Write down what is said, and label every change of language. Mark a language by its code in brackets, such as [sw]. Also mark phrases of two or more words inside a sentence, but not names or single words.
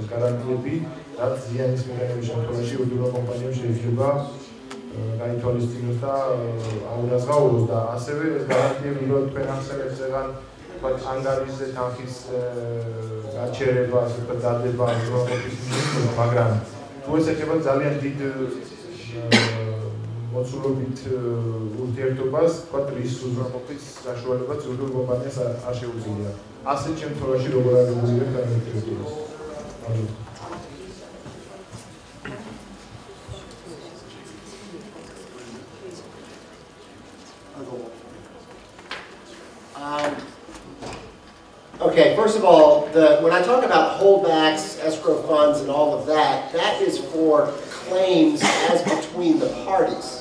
[ka] გარანტიები, რაც ზიანის მიღების შემთხვევაში იურიდიულ კომპანიამ შეიძლება გაითვალისწინოს და აუნაზღაუროს და ასევე ეს გარანტიები რომ თქვენ ახსენებთ ზეგან ანგარიშზე თანხის გაჩერება, ასე ვთქვათ, დადება უზრუნველყოფის მინიმუმს, მაგრამ თუ ეს ეხება ძალიან დიდ მოცულობით ურთიერთობას, ვთქვათ, რის უზრუნველყოფის საშუალებაც იურიდიულ კომპანიას არ შეუძლია. ასეთ შემთხვევაში როგორ აღიქვამს განვითარებას? [en] Okay, first of all, when I talk about holdbacks, escrow funds, and all of that, that is for claims as between the parties.